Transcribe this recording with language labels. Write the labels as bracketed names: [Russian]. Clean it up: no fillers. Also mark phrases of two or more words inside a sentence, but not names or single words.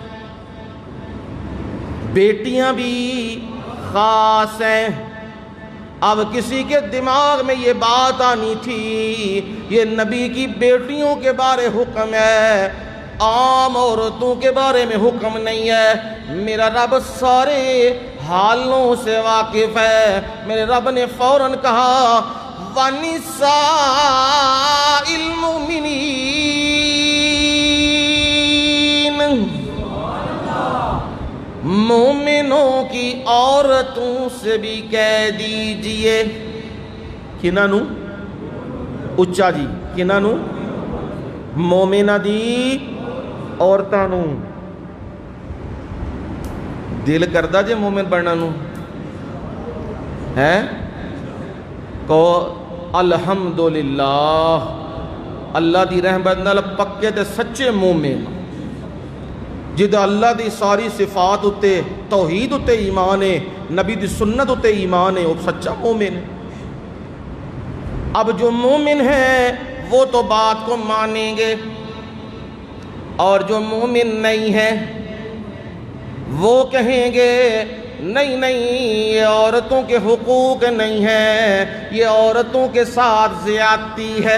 [Urdu] بیٹیاں بھی خاص ہیں اب کسی کے دماغ میں یہ بات آنی تھی یہ نبی کی بیٹیوں کے بارے حکم ہے عام عورتوں کے بارے میں حکم نہیں ہے میرا رب سارے حالوں سے واقف ہے۔ میرے رب نے فوراً کہا [Arabic] وَنِسَاءِ الْمُؤْمِنِينَ، [Urdu] مومنوں کی عورتوں سے بھی کہہ دیجئے۔ [Punjabi] کنہاں نوں؟ اچا جی، کنہاں نوں؟ مومنہ دی عورتاں نوں۔ دل کردہ جے مومن بننا نوں ہے کو الحمدللہ، اللہ دی رحمت نال پکے تے سچے مومن، جدہ اللہ دی ساری صفات اتے، توحید اتے ایمان ہے، نبی دی سنت اتے ایمان ہے، [Urdu] وہ سچا مومن ہے۔ اب جو مومن ہے وہ تو بات کو مانیں گے، اور جو مومن نہیں ہے وہ کہیں گے نہیں نہیں، یہ عورتوں کے حقوق نہیں ہے، یہ عورتوں کے ساتھ زیادتی ہے۔